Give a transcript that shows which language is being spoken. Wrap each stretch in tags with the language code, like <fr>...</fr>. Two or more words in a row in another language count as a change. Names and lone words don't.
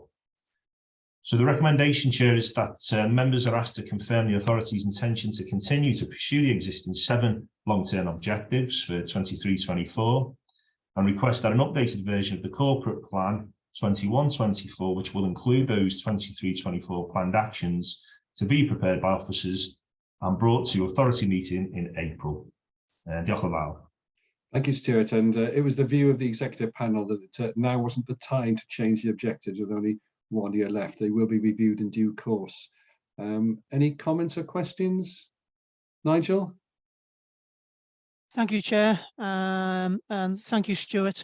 <en>So the recommendation, Chair, is that members are asked to confirm the authority's intention to continue to pursue the existing 7 long-term objectives for 23-24 and request that an updated version of the corporate plan 21-24, which will include those 23-24 planned actions, to be prepared by officers and brought to authority meeting in April.</en> <cy>Diolch yn fawr.</cy> <en>Thank you, Stuart. And it was the view of the executive panel that now wasn't the time to change the objectives with only 1 year left. They will be reviewed in due course. Any comments or questions? Nigel? Thank you, Chair, and thank you, Stuart.</en>